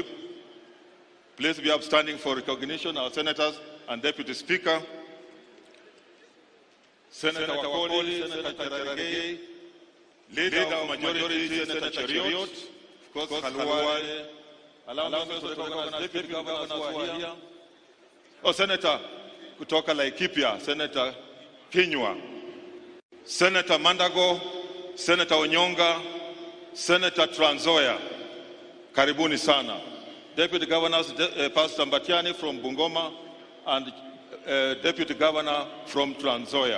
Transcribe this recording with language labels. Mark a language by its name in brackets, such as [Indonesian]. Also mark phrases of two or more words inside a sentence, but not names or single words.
[English] Please be upstanding for recognition, our senators and Deputy Speaker. Senator Wakoli, Senator Cherargei, Leader of Majority, Senator Cheriot, of course, Khalwale. Allow me also to recognize Deputy Governors who are here. Oh, Senator kutoka Laikipia, Senator Kinyua, Senator Mandago, Senator Onyonga, Senator Trans Nzoia, [Swahili] karibuni sana. [English] Deputy Governors, Pastor Mbatiani from Bungoma and Deputy Governor from Trans Nzoia.